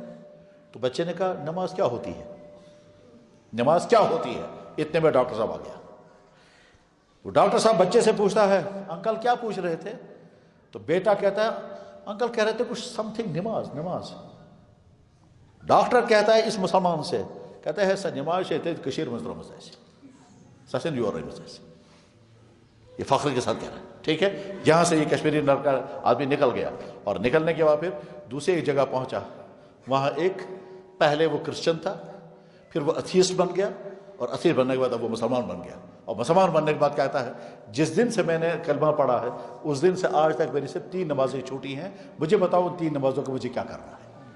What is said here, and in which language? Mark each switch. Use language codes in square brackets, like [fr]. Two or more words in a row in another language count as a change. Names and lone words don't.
[ur] تو بچے نے کہا نماز کیا ہوتی ہے، نماز کیا ہوتی ہے؟ اتنے میں ڈاکٹر صاحب آ گیا۔ وہ ڈاکٹر صاحب بچے سے پوچھتا ہے انکل کیا پوچھ رہے تھے؟ تو بیٹا کہتا ہے انکل کہہ رہے تھے کچھ سم تھنگ نماز۔ ڈاکٹر کہتا ہے اس مسلمان سے، کہتا ہے سر نماز سے کشیر مزدور سسن یور یہ فخر کے ساتھ کہہ رہا ہے، ٹھیک ہے۔ یہاں سے یہ کشمیری آدمی نکل گیا، اور نکلنے کے بعد پھر دوسری ایک جگہ پہنچا، وہاں ایک پہلے وہ کرسچن تھا، پھر وہ ایتھیسٹ بن گیا، اور ایتھیسٹ بننے کے بعد اب وہ مسلمان بن گیا، اور مسلمان بننے کے بعد کہتا ہے جس دن سے میں نے کلمہ پڑھا ہے اس دن سے آج تک میری سے 3 نمازیں چھوٹی ہیں، مجھے بتاؤ ان 3 نمازوں کو مجھے کیا کرنا ہے۔